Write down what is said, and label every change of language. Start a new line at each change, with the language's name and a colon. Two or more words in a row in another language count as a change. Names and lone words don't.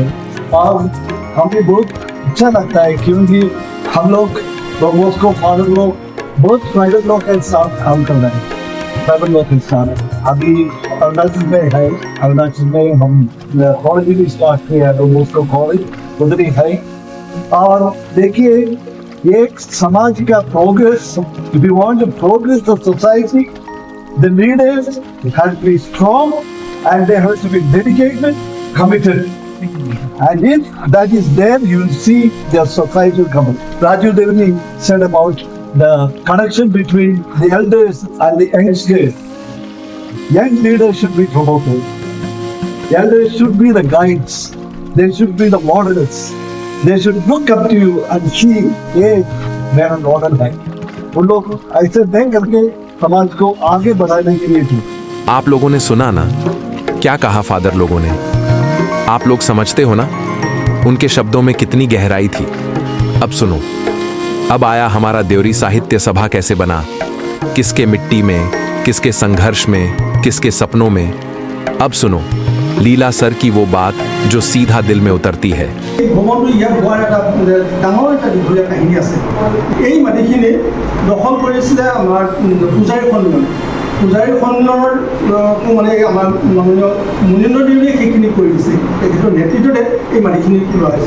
Hindi: और हमें बहुत अच्छा लगता है क्योंकि हम लोग उसको फादर लोग बहुत प्राइवेट लोग के साथ काम कर रहे हैं, प्राइवेट लोग के साथ। अभी अरुणाचल में है, अरुणाचल में हम कॉलेज भी स्टार्ट किया, तो उसको कॉलेज उधर ही है। और देखिए एक समाज का प्रोग्रेस,
English: if you want to progress the society, the leaders have to be strong and they have to be dedicated, committed. And if that is there, you will see the society will come. Raju Devaney said about the connection between the elders and the youngsters. Young leaders should be promoted. The elders should be the guides. They should be the models. They should look up to you and see,
Hindi: hey, मेरा मॉडल है। उन लोग ऐसे नहीं करके समाज को आगे बढ़ाने के लिए थी। आप लोगों ने सुना ना क्या कहा फादर लोगों ने, आप लोग समझते हो ना उनके शब्दों में कितनी गहराई थी। अब सुनो, अब आया हमारा देवरी साहित्य सभा कैसे बना, किसके मिट्टी में, किसके संघर्ष में, किसके सपनों में। अब सुनो लीला सर की वो बात जो सीधा दिल में उतरती है।
Assamese: ভ্ৰমণটো ইয়াত হোৱাৰ এটা ডাঙৰ এটা দীঘলীয়া কাহিনী আছে। এই মাটিখিনি দখল কৰিছিলে আমাৰ পূজাৰী সন্মিলনে। পূজাৰী সন্মিলনৰকো মানে আমাৰ মাননীয় মুনীন্দ্ৰ দেৱীয়ে সেইখিনি কৰি দিছে। তেখেতৰ নেতৃত্বতে এই মাটিখিনি লোৱা হৈছে।